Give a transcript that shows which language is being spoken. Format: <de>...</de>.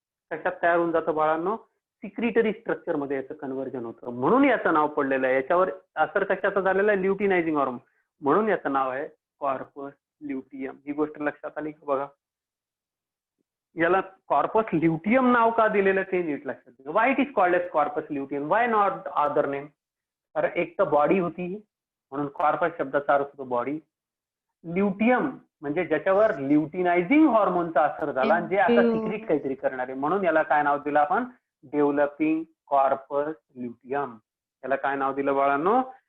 <mr>कशात तयार होऊन जातं बाळांनो? सिक्रिटरी स्ट्रक्चर मध्ये याचं कन्व्हर्जन होतं, म्हणून याचं नाव पडलेलं आहे. याच्यावर असर कशाचा झालेला आहे? ल्युटिनायझिंग हॉर्मोन, म्हणून याचं नाव आहे कॉर्पस ल्युटियम. ही गोष्ट लक्षात आली का बघा. याला कॉर्पस ल्युटियम नाव का दिलेलं ते नीट लक्षात घ्या.</mr> <en>Why it is called as corpus luteum, why not other name?</en> <mr>कारण एक तर बॉडी होती म्हणून कॉर्पस शब्दाचा अर्थ होतो बॉडी. ल्युटियम म्हणजे ज्याच्यावर ल्युटिनायझिंग हॉर्मोनचा असर झाला, जे आता सिक्रिट काहीतरी करणार आहे, म्हणून याला काय नाव दिलं आपण? Developing corpus luteum. याला काय नाव दिलं बाळांनो?</mr>